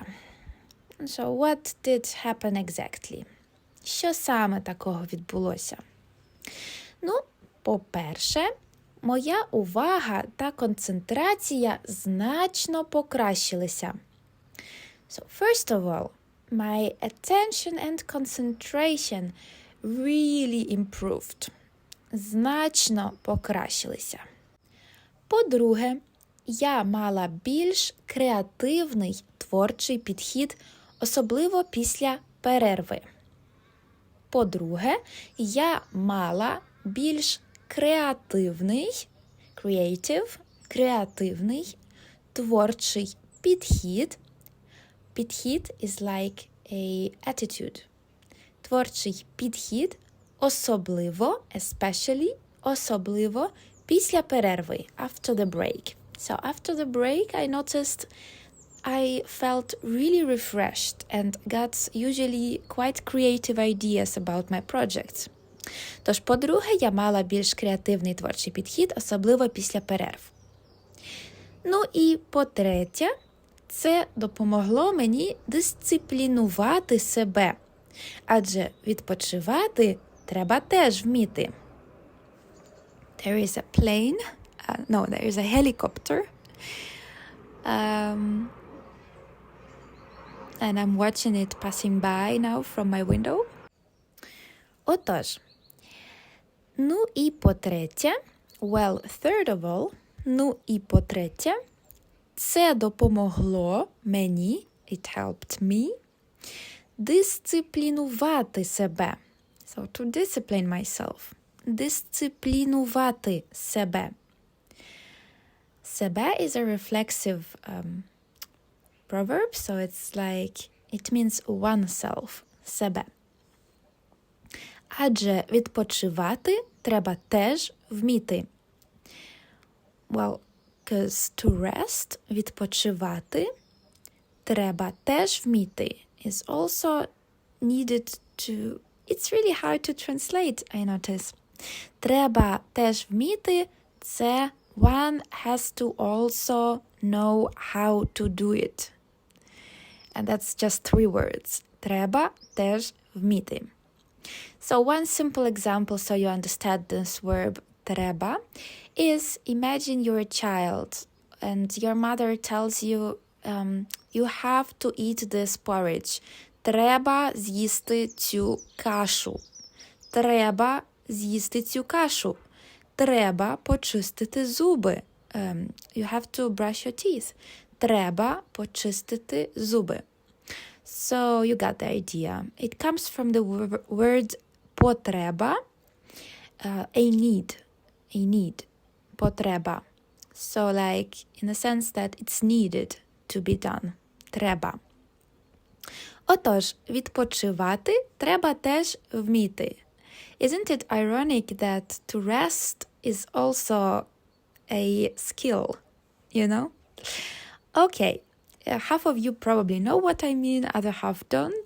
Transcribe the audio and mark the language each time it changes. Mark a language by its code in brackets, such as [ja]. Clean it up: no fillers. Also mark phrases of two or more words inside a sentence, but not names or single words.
[en] So what did happen exactly? [uk] Що саме такого відбулося? Ну, по-перше, моя увага та концентрація значно покращилися. [en] So, first of all, my attention and concentration really improved. [uk] Значно покращилися. По-друге, я мала більш креативний творчий підхід, особливо після перерви. По-друге, я мала більш креативний творчий підхід. [en] Підхід is like a attitude. [uk] Творчий підхід, особливо після перерви, [en] after the break. So after the break I noticed I felt really refreshed and got usually quite creative ideas about my projects. [uk] Тож, по-друге, я мала більш креативний творчий підхід, особливо після перерв. Ну і по-третє, це допомогло мені дисциплінувати себе. Адже відпочивати треба теж вміти. [en] There is a plane. No, there is a helicopter. And I'm watching it passing by now from my window. [uk] Отож. Ну і по-третє, [en] third of all, [uk] ну і по-третє, це допомогло мені, [en] it helped me, [uk] дисциплінувати себе. [en] So to discipline myself. [uk] Дисциплінувати себе. [en] Себе is a reflexive proverb, so it's like, it means oneself, [uk] себе. Адже відпочивати треба теж вміти. [en] Well, because to rest, [uk] відпочивати, треба теж вміти [en] is also needed to... It's really hard to translate, I notice. [uk] Треба теж вміти, це [en] one has to also know how to do it. And that's just 3 words. [uk] Треба теж вміти. [en] So one simple example so you understand this verb треба is imagine you're a child and your mother tells you you have to eat this porridge. [uk] Треба з'їсти цю кашу. Треба з'їсти цю кашу. Треба почистити зуби. [en] You have to brush your teeth. [uk] Треба почистити зуби. [en] So you got the idea. It comes from the word потреба, a need, потреба. So like in the sense that it's needed to be done. [uk] Треба. Отож, відпочивати треба теж вміти. [en] Isn't it ironic that to rest is also a skill, you know? Okay. Half of you probably know what I mean, other half don't.